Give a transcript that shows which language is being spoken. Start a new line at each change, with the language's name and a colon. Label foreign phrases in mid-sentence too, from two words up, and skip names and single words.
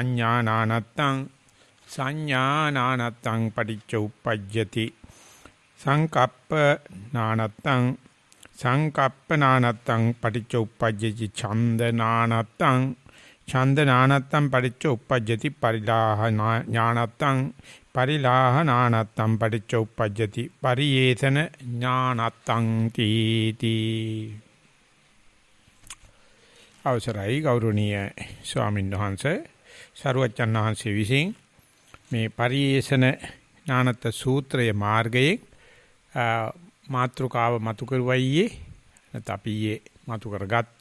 Pali: සංඥානානත්තං පටිච්ච උප්පජ්ජති සංකප්ප නානත්තං පටිච්ච උප්පජ්ජති ඡන්ද නානත්තං පටිච්ච උප්පජ්ජති පරිලාහ නානත්තං පටිච්ච උප්පජ්ජති පරියේතන ඥානත්තං තීති.
Sinhala: අවසරයි ගෞරවනීය ස්වාමීන් වහන්සේ සරුවච්චන් වහන්සේ විසින් මේ පරියේෂණ ඥානත් සූත්‍රයේ මාර්ගයේ මාත්‍රකාව මතු කරුවයියේ නැත්නම් අපි ඊයේ මතු කරගත්තා.